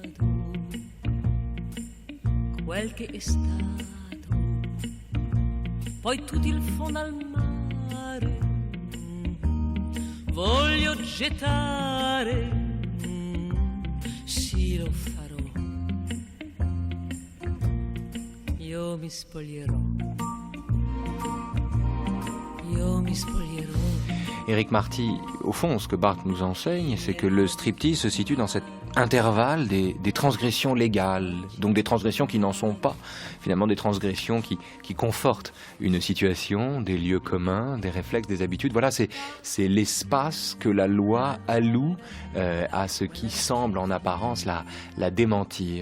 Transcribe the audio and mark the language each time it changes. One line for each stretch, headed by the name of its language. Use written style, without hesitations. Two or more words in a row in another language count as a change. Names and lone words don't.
Italian: quel che è stato, poi tutto il fondo al mare, voglio gettare, sì lo farò, io mi spoglierò. Io mi spoglierò.
French: Éric Marty, au fond, ce que Barthes nous enseigne, c'est que le striptease se situe dans cet intervalle des transgressions légales, donc des transgressions qui n'en sont pas, finalement des transgressions qui confortent une situation, des lieux communs, des réflexes, des habitudes. Voilà, c'est l'espace que la loi alloue à ce qui semble en apparence la démentir.